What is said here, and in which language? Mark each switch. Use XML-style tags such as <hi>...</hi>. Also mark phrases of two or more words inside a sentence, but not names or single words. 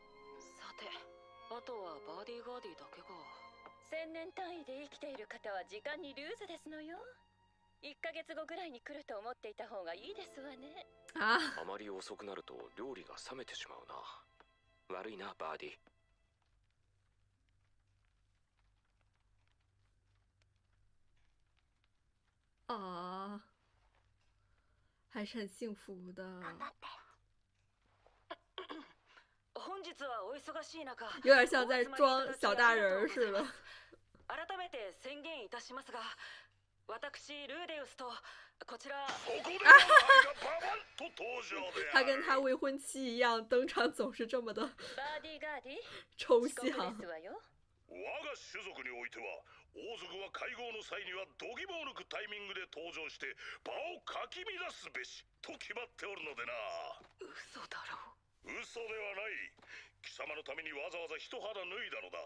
<ja>さて、あとはバーディーガーディだけか。 1000年単位で生きている方は時間にルーズですのよ。1ヶ月後ぐらいに来ると思っていた方がいいですわね。</ja> <zh>啊，</zh> <ja>あまり遅くなると料理が冷めてしまうな。悪いなバーディ。</ja> <zh>啊，还是很幸福的，</zh> <ja>頑張って。本日はお忙しい中、</ja> <zh>有点像在装小大人儿似的。</zh> <ja>改めて宣言いたしますが、私ルーデウスとこちら。ここで我がババンと登場で</ja> <zh>他</zh> <ja>ある。</ja> <zh>跟他未婚妻一样，登场总是这么的</zh> <ja>バーディーガーディ、</ja> <zh>抽</zh> <ja>遅刻</ja> <zh>象</zh> <ja>で。すわよ。我が種族においては王族は会合の際には度肝を抜くタイミングで登場して場をかき乱すべしと決まっておるのでな。嘘だろ。嘘ではない。貴様のためにわざわざ一肌脱いだのだ。</ja>